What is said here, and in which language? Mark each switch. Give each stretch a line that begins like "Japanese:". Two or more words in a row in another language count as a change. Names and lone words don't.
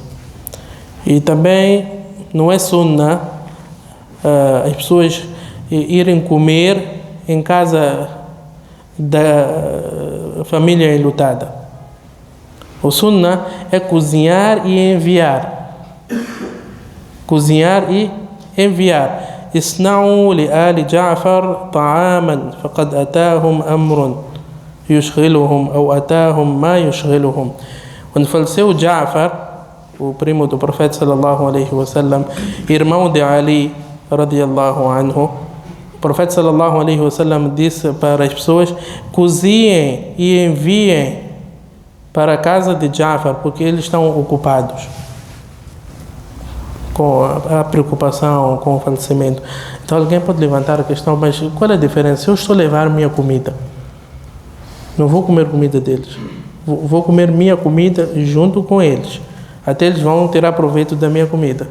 Portuguese: E também não é sunnah as pessoas irem comer em casa da família enlutada. O sunnah é cozinhar e enviar. Cozinhar e enviar.
Arabic: اصنعوا لآل جعفر طعاما فقد أتاهم أمر يشغلهم ou أتاهم ما يشغلهم.
Portuguese: Quando faleceu Ja'far, o primo do profeta
Arabic: صلى الله عليه وسلم,
Portuguese: irmão de Ali
Arabic: رضي الله عنه,
Portuguese: o profeta
Arabic: صلى الله عليه وسلم
Portuguese: disse para as pessoas: cozinhem e enviem para a casa de Ja'far, porque eles estão ocupados com a preocupação com o falecimento. Então alguém pode levantar a questão: mas qual é a diferença? Se eu estou a levar minha comida, não vou comer comida deles, vou comer minha comida junto com eles, até eles vão tirar proveito da minha comida.